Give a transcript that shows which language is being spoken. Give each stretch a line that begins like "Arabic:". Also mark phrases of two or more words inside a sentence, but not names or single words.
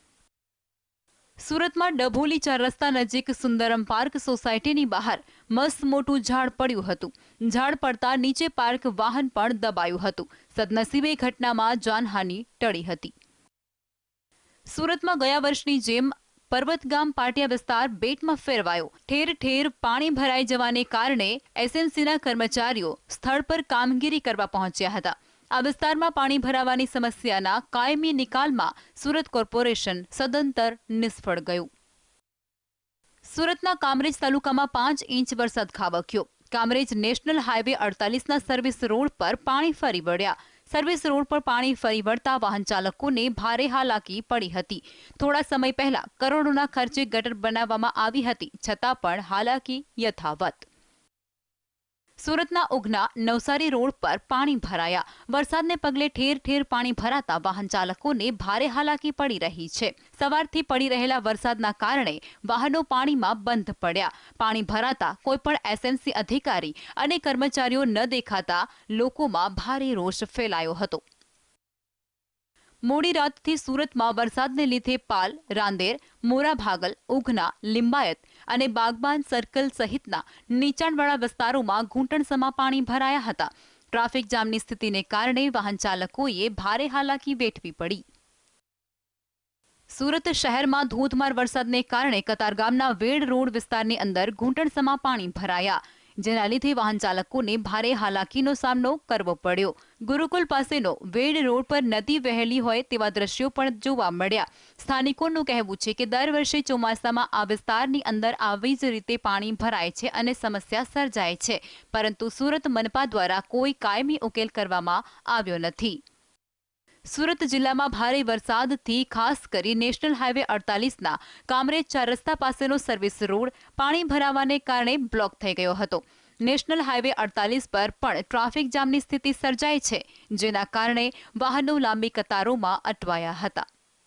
Gujarati: સુરતમાં ડભોલી 4 રસ્તા નજીક સુંદરમ પાર્ક સોસાયટીની બહાર મસ્ત મોટું ઝાડ પડ્યું હતું। ઝાડ પડતા નીચે પાર્ક વાહન પણ દબાયું હતું। સદનસીબે ઘટનામાં જાનહાનિ ટળી હતી। સુરતમાં ગયા વર્ષની જેમ પર્વતગામ પાટિયા વિસ્તાર બેટમાં ફેરવાયો। ઠેર ઠેર પાણી ભરાઈ જવાને કારણે એસએમસીના કર્મચારીઓ સ્થળ પર કામગીરી કરવા પહોંચ્યા હતા। આ વિસ્તારમાં પાણી ભરાવાની સમસ્યાના કાયમી નિકાલમાં સુરત કોર્પોરેશન સદંતર નિષ્ફળ ગયું। સુરતના કામરેજ તાલુકામાં 5 ઇંચ વરસાદ ખાબક્યો। કામરેજ નેશનલ હાઈવે 48 ના સર્વિસ રોડ પર પાણી ફરી વળ્યા। સર્વિસ રોડ પર પાણી ફરી વળતા વાહન ચાલકોને ભારે હાલાકી પડી હતી। થોડા સમય પહેલા કરોડોના ખર્ચે ગટર બનાવવામાં આવી હતી, છતાં પણ હાલાકી યથાવત। સુરતના ઉગના નવસારી રોડ પર પાણી ભરાયા। વરસાદને પગલે ઠેર ઠેર પાણી ભરાતા વાહન ચાલકોને ભારે હાલાકી પડી રહી છે। સવારથી પડી રહેલા વરસાદના કારણે વાહનો પાણીમાં બંધ પડ્યા। પાણી ભરાતા કોઈપણ એસએમસી અધિકારી અને કર્મચારીઓ ન દેખાતા લોકોમાં ભારે રોષ ફેલાયો હતો। મોડી રાતથી સુરતમાં વરસાદને લીધે પાલ, રાંદેર, મોરાભાગલ, ઉઘના, લિંબાયત અને બાગબાન સર્કલ સહિતના નીચાણવાળા વિસ્તારોમાં ઘૂંટણસમા પાણી ભરાયા હતા। ટ્રાફિક જામની સ્થિતિને કારણે વાહન ચાલકોએ ભારે હાલાકી વેઠવી પડી। સુરત શહેરમાં ધોધમાર વરસાદને કારણે કતારગામના વેડ રોડ વિસ્તારની અંદર ઘૂંટણસમા પાણી ભરાયા, જેના લીધે વાહન ચાલકોને ભારે હાલાકીનો સામનો કરવો પડ્યો। ગુરુકુલ પાસેનો વેડ રોડ પર નદી વહેલી હોય તેવા દૃશ્યો પણ જોવા મળ્યા। સ્થાનિકોનું કહેવું છે કે દર વર્ષે ચોમાસામાં આ વિસ્તારની અંદર આવી જ રીતે પાણી ભરાય છે અને સમસ્યા સર્જાય છે, પરંતુ સુરત મનપા દ્વારા કોઈ કાયમી ઉકેલ કરવામાં આવ્યો નથી। સુરત જિલ્લામાં ભારે વરસાદથી ખાસ કરી નેશનલ હાઈવે 48 ના કામરેજ 4 રસ્તા પાસેનો સર્વિસ રોડ પાણી ભરાવાને કારણે બ્લોક થઈ ગયો હતો। નેશનલ હાઈવે 48 પર પણ ટ્રાફિક જામની સ્થિતિ સર્જાઈ છે, જેના કારણે વાહનો લાંબી કતારોમાં અટવાયા હતા।